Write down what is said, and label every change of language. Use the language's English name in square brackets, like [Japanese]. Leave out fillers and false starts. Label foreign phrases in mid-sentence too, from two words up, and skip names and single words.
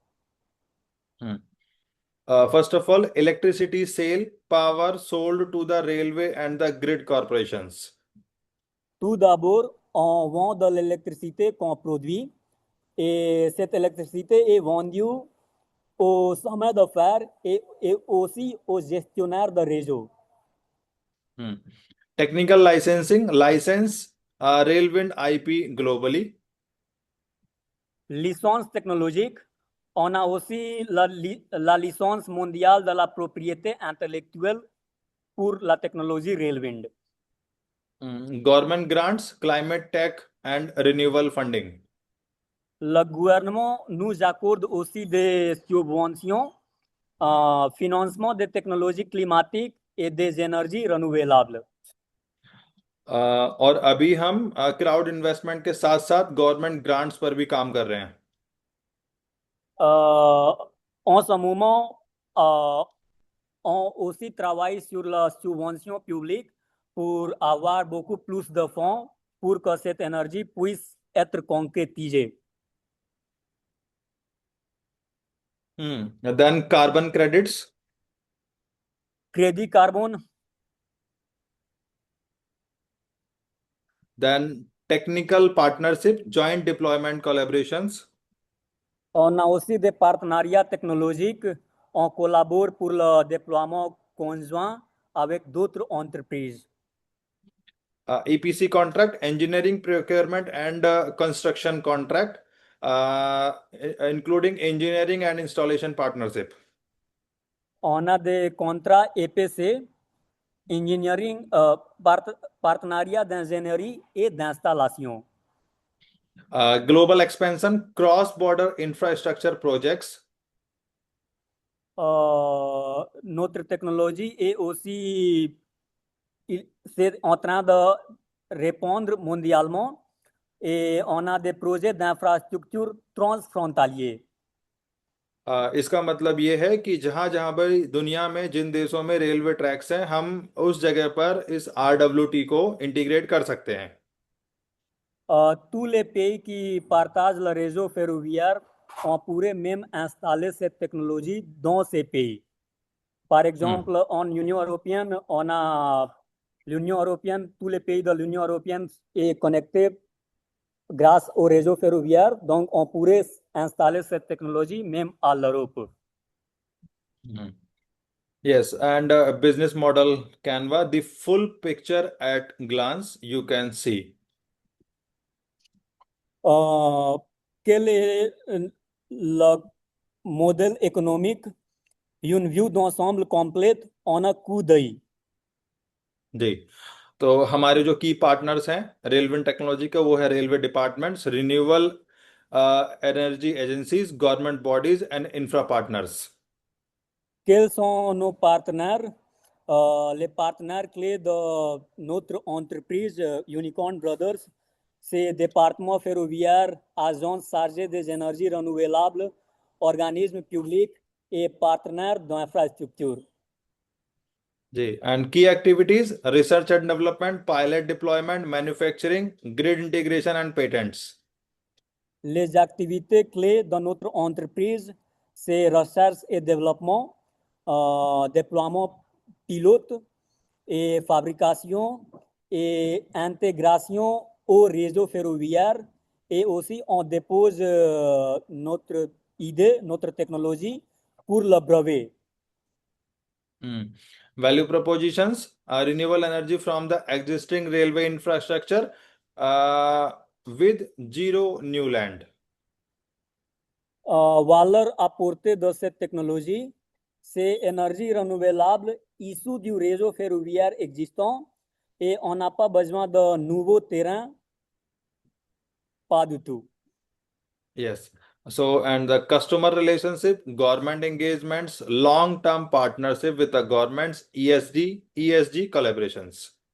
[English] First of all, electricity sale, power sold to the railway and the grid corporations. [French] Tout d'abord, on vend de l'électricité qu'on produit et cette électricité est vendue aux sommet de fer et aussi aux gestionnaires de réseau. [English] Technical licensing, license Railwind IP globally. [French] Licence technologique, on a aussi la licence mondiale de la propriété intellectuelle pour la technologie Railwind. [English] Government grants, climate tech and renewable funding. [French] Le gouvernement nous accorde aussi des subventions, financement des technologies climatiques et des énergies renouvelables. [Hindi] और अभी हम [English] crowd investment [Hindi] के साथ साथ [English] government grants [Hindi] पर भी काम कर रहे हैं। [French] En ce moment, on aussi travaille sur la subvention publique pour avoir beaucoup plus de fonds pour que cette énergie puisse être concrétisée. [English] then carbon credits, [French] Crédit carbone, [English] then technical partnership, joint deployment collaborations, [French] on a aussi des partenariats technologiques. On collabore pour le déploiement conjoint avec d'autres entreprises. [English] EPC contract, engineering procurement and construction contract, including engineering and installation partnership. [French] On a des contrats EPC, engineering, partenariat d'ingénierie et d'installation. [English] Global expansion, cross-border infrastructure projects. [French] Notre technologie est aussi c'est en train de répondre mondialement et on a des projets d'infrastructure transfrontaliers. [Hindi] इसका मतलब ये है कि जहां जहां पर दुनिया में जिन देशों में [English] railway tracks [Hindi] हैं, हम उस जगह पर इस RWT को इंटीग्रेट कर सकते हैं। [French] Tous les pays qui partagent le réseau ferroviaire, on pourrait même installer cette technologie dans ces pays. Par exemple, en Union européenne, on a l'Union européenne, tous les pays de l'Union européenne est connecté grâce au réseau ferroviaire. Donc, on pourrait installer cette technologie même à l'Europe. [English] Yes, and business model Canva, the full picture at glance you can see. [French] Quel est le modèle économique? Une vue d'ensemble complète en un coup d'œil. [Hindi] जी, तो हमारे जो की पार्टनर्स हैं [English] railway technology [Hindi] के, वो है [English] railway departments, renewable energy agencies, government bodies and infra partners. [French] Quels sont nos partenaires? Les partenaires clés de notre entreprise Unicorn Brothers, c'est département ferroviaire, agence chargée des énergies renouvelables, organismes publics et partenaires d'infrastructure. [English] जी, and key activities, research and development, pilot deployment, manufacturing, grid integration and patents. [French] Les activités clés de notre entreprise, c'est recherche et développement, déploiement pilote et fabrication et intégration au réseau ferroviaire. Et aussi, on dépose notre idée, notre technologie pour le brevet. [English] Value propositions, renewable energy from the existing railway infrastructure with zero new land. [French] Valor apportée de cette technologie, c'est énergie renouvelable issue du réseau ferroviaire existant et on n'a pas besoin de nouveaux terrains, pas du tout. Yes. So, and the customer relationship, government engagements, long-term partnership with the government's ESG collaborations.